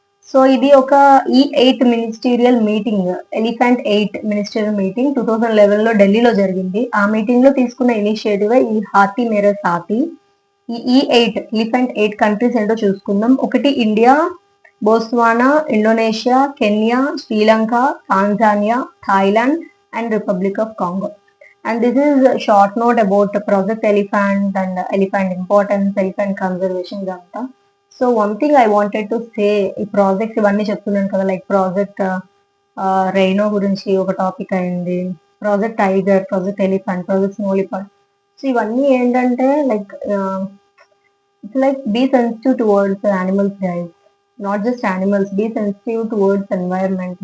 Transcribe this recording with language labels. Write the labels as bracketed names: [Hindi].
[Telugu] So ఇది ఒక E8 ministerial meeting, elephant 8 ministerial meeting 2011 లో ఢిల్లీలో జరిగింది. ఆ మీటింగ్ లో తీసుకున్న ఇనిషియేటివ్ ఈ హాతీ మేరా సాథీ. ఈ E8 ఎలిఫెంట్ 8 కంట్రీస్ ఏంటో చూసుకుందాం. ఒకటి India, బోస్వానా, Indonesia, Kenya, Sri Lanka, Tanzania, Thailand and republic of Congo. [English] And this is a short note about the Project Elephant and elephant importance, elephant conservation [Telugu] ఇదంతా. [English] so one thing I wanted to say, [Telugu] ఈ projects ఇవన్నీ చెప్తున్నాను కదా, [English] like project rhino [Telugu] గురించి ఒక topic అయింది, [English] Project tiger, project elephant, project snow leopard. [Telugu] So ఇవన్నీ ఏంటంటే [English] Like it's like be sensitive towards animals guys, not just animals, be sensitive towards environment.